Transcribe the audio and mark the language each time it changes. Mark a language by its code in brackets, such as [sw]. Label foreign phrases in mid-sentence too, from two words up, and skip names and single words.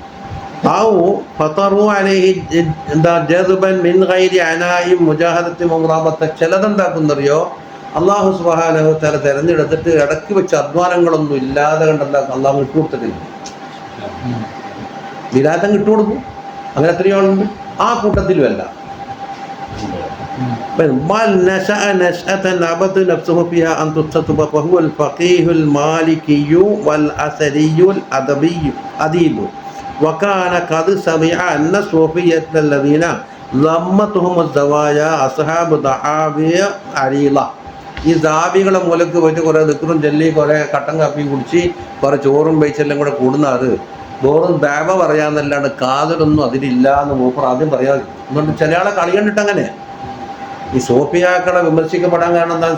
[ml] ചിലതുണ്ടാക്കുന്നറിയോ? അള്ളാഹു [ar] سبحانه وتعالى [ml] തിരഞ്ഞെടുത്തിട്ട് ഇടയ്ക്ക് വെച്ച് അധ്വാനങ്ങളൊന്നും ഇല്ലാതെ കണ്ടല്ല അള്ളാഹു ഇട്ടുകൊടുത്തിട്ടില്ല. വിലാസം ഇട്ടുകൊടുക്കും. അങ്ങനെ എത്രയോ ആളുണ്ട്. ആ കൂട്ടത്തിലുമല്ല. [ar] وكان قد سمع أن الصوفية الذين ضمتهم الزوايا أصحاب دعاوى عريضة. [ml] ഈ ദാബികളെ മൂലക്ക് പോയിട്ട് കുറേ ദിക്റും ചൊല്ലി കുറേ കട്ടൻ കാപ്പിയും കുടിച്ച് കുറേ ചോറും വെച്ചെല്ലാം കൂടെ കൂടുന്നത് വെറും ദാബ പറയാന്നല്ലാണ്ട് കാതലൊന്നും അതിലില്ല എന്ന് മൂപ്പർ ആദ്യം പറയാതെ. എന്നുകൊണ്ട് ചില ആളെ കളി കണ്ടിട്ട് അങ്ങനെ ഈ സൂഫിയാക്കളെ വിമർശിക്കപ്പെടാൻ കാരണം എന്താ?